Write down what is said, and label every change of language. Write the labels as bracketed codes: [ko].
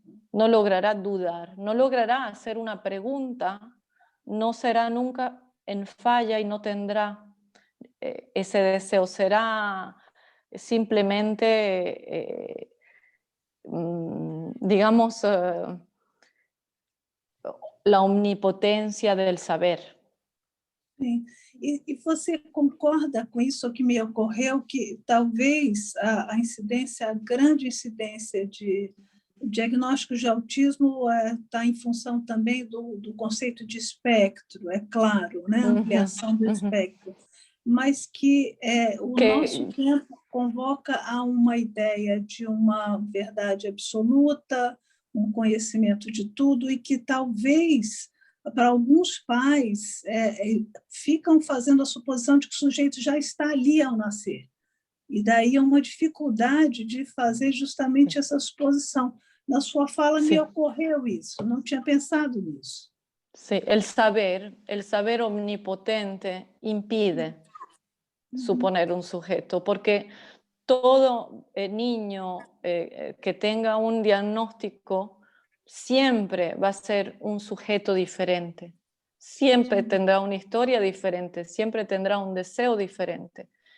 [es] No logrará dudar, no logrará hacer una pregunta, no será nunca en falla y no tendrá ese deseo, será simplemente, digamos, la omnipotencia del saber. [pt] Sim. E você concorda com isso que me ocorreu, que talvez a incidência, a grande incidência de diagnósticos de autismo está em função também do conceito de espectro, é claro, né? Ampliação do espectro, mas que nosso tempo convoca a uma ideia de uma verdade absoluta, um conhecimento de tudo, e que talvez, para alguns pais, ficam fazendo a suposição de que o sujeito já está ali ao nascer. E daí é uma dificuldade de fazer justamente essa suposição. Na sua fala me ocorreu isso, não tinha pensado nisso. [es] Sí, el saber omnipotente impide suponer un sujeto, porque todo niño que tenga un diagnóstico siempre va a ser un sujeto diferente, siempre tendrá una historia diferente, siempre tendrá un deseo diferente.